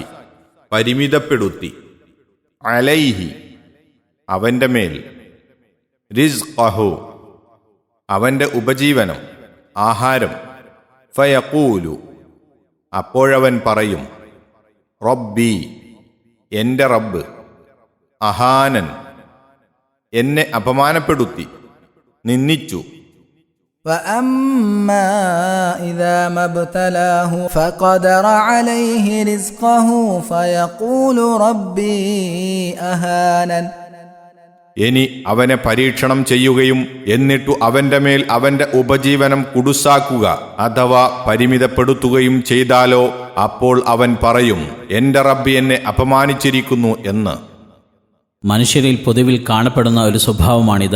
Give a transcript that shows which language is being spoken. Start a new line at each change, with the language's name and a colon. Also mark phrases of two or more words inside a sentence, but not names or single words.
Malayalam: പരിമിതപ്പെടുത്തി, അലൈഹി അവൻ്റെ മേൽ, റിസ്ഖഹു അവൻ്റെ ഉപജീവനം, ആഹാരം, ഫയഖൂലു അപ്പോഴവൻ പറയും, റബ്ബി എൻ്റെ റബ്ബ്, അഹാനൻ എന്നെ അപമാനപ്പെടുത്തി, നിന്ദിച്ചു.
Arabic: فأما إذا ما ابتلاه فقدر عليه رزقه فيقول ربي أهانن.
Malayalam: ഇനി അവനെ പരീക്ഷണം ചെയ്യുകയും എന്നിട്ടു അവന്റെ മേൽ അവന്റെ ഉപജീവനം കുടുസാക്കുക അഥവാ പരിമിതപ്പെടുത്തുകയും ചെയ്താലോ, അപ്പോൾ അവൻ പറയും, എന്റെ റബ്ബ് എന്നെ അപമാനിച്ചിരിക്കുന്നു എന്ന്. മനുഷ്യരിൽ പൊതുവിൽ കാണപ്പെടുന്ന ഒരു സ്വഭാവമാണിത്.